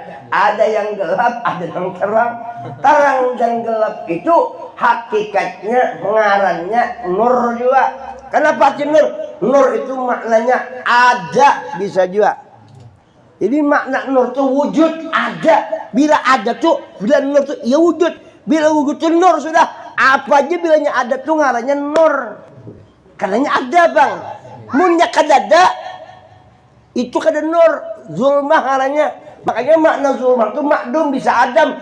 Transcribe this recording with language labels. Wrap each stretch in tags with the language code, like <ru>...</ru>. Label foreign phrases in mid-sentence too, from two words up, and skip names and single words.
<id>Ada yang gelap, ada yang terang. Terang dan gelap itu hakikatnya ngarannya nur juga. Kenapa sih nur? Nur itu maknanya ada, bisa juga. Jadi makna nur itu wujud, ada.</id> <bjn>Bila ada tuh, bila nur tuh ya wujud. Bila wujud tuh nur sudah. Apa aja bilanya ada tuh ngarannya nur. Karenanya ada bang. Munnya kadada, itu kada nur. Zulmah ngarannya.</bjn> <id>Makanya makna zulmah itu makdum bisa adam.</id>